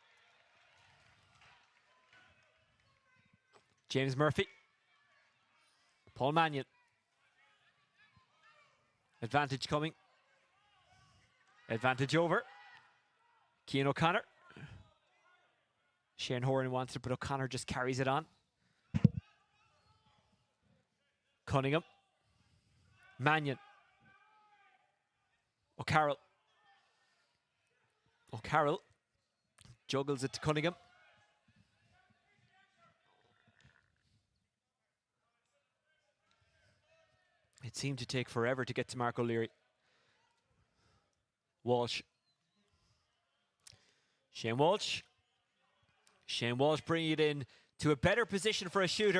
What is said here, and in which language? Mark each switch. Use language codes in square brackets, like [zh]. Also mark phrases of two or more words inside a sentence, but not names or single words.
[en] James Murphy. Paul Mannion. Advantage coming. Advantage over. Cian O'Connor. Shane Horan wants it, but O'Connor just carries it on. Cunningham. Mannion. O'Carroll. O'Carroll juggles it to Cunningham. It seemed to take forever to get to Mark O'Leary. Walsh. Shane Walsh. Shane Walsh bringing it in to a better position for a shooter.